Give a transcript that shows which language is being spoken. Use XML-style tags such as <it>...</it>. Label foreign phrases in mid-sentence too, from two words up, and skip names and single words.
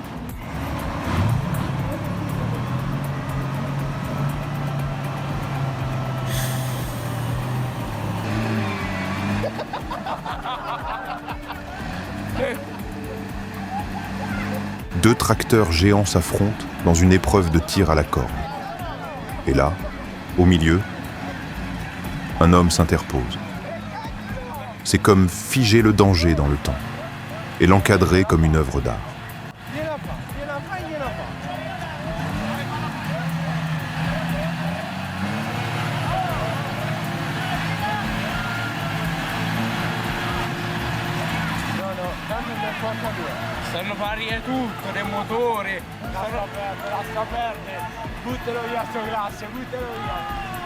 <fr>Deux tracteurs géants s'affrontent dans une épreuve de tir à la corde. Et là, au milieu, un homme s'interpose. C'est comme figer le danger dans le temps et l'encadrer comme une œuvre d'art.</fr> <it>Stanno pari tutto, del motore, lascia perdere, buttalo via sto grasso, buttalo via.</it>